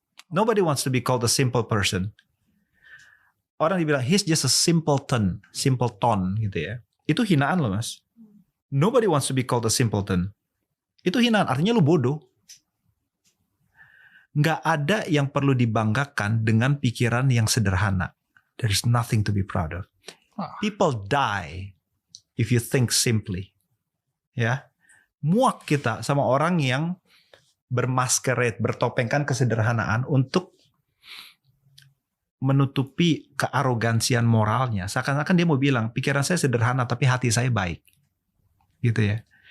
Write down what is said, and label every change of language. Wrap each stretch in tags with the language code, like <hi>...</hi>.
<en>Nobody wants to be called a simple person.</en> <id>Orang dibilang</id> <en>he's just a simpleton</en> <id>gitu ya. Itu hinaan loh Mas.</id> <en>Nobody wants to be called a simpleton.</en> <id>Itu hinaan, artinya lu bodoh. Nggak ada yang perlu dibanggakan dengan pikiran yang sederhana.</id> <en>There is nothing to be proud of. People die if you think simply.</en> <id>Ya, muak kita sama orang yang bermaskerade, bertopengkan kesederhanaan untuk menutupi kearogansian moralnya. Seakan-akan dia mau bilang, pikiran saya sederhana tapi hati saya baik. Gitu ya.</id>